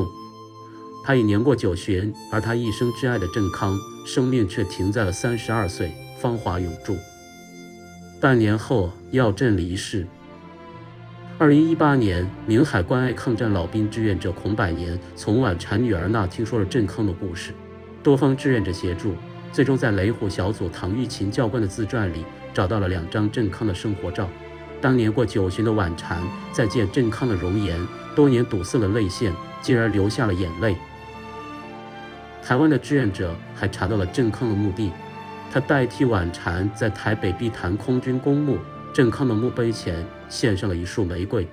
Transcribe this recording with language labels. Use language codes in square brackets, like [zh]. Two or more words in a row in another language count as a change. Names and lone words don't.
[zh] 他已年過90，而他一生摯愛的振康，生命卻停在了32歲，芳華永駐。半年後，耀振離世。2018年，明海關愛抗戰老兵志願者孔百年從婉嬋女兒那聽說了振康的故事，多方志願者協助，最終在雷虎小組唐玉琴教官的自傳裡找到了2張振康的生活照。當年過90的婉嬋再見振康的容顏，多年堵塞的淚腺竟然流下了眼淚。台灣的志願者還查到了振康的墓地，他代替婉嬋在台北碧潭空軍公墓振康的墓碑前獻上了一束玫瑰。